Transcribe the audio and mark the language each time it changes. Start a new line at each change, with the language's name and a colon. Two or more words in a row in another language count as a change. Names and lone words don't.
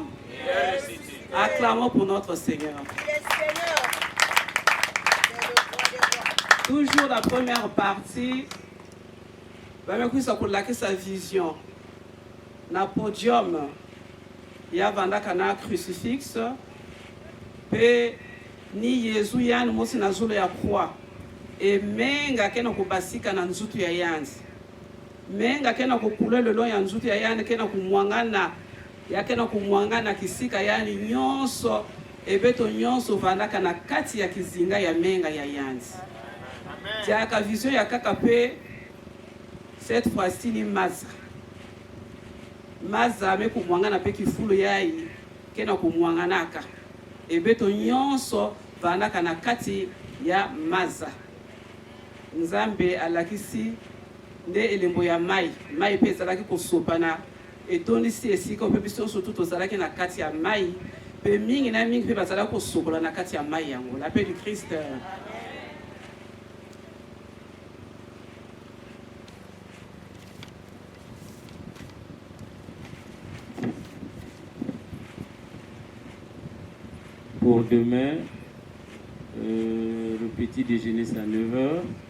French: Acclamons pour notre Seigneur. Toujours la première partie, sa vision. Na podium, il y a un crucifix.
Kituba (Democratic Republic of Congo): Et ni Yesu yani mosi na zolo ya croix. Et menga kena kubasika na nzutu ya yanzi. Menga kena kukule lelo ya nzutu ya yani kena kumwangana kisika yani nyonso ebeto nyonso vandaka na kati ya kizinga ya menga ya yanzi. Tiaka vision ya kaka pe
French: cette fois-ci
Kituba (Democratic Republic of Congo): ni maza. Maza me kumwangana pe kifulu yai kena kumwanganaka. Ebeto nyonso vandaka na kati ya maza.
Lingala: Nzambe alakisi nde elembo ya mai pe ezalaki kosopana etondisi esika mpe biso nyonso tu tozalaki na kati ya mai mpe mingi na mingi mpe bazalaki kosokola na kati ya mai yango.
French: La paix du Christ. Pour demain, le petit déjeuner c'est à 9h.